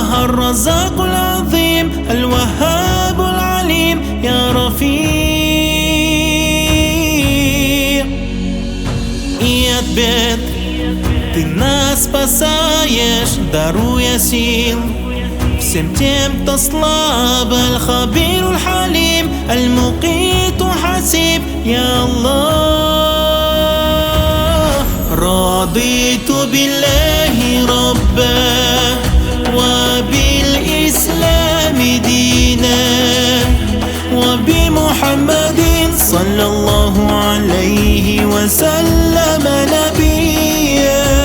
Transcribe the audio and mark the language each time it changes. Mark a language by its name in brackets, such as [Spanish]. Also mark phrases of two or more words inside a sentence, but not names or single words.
[Arabic] الرزاق العظيم الوهاب العليم, يا رافع. [Russian] И от бед ты нас спасаешь, даруя сил всем тем, кто слаб. [Arabic] الخبير الحليم المقيت حسيب يا الله. رضيت بالله ربا وبالإسلام دينا وبمحمد صلى الله عليه وسلم نبيا.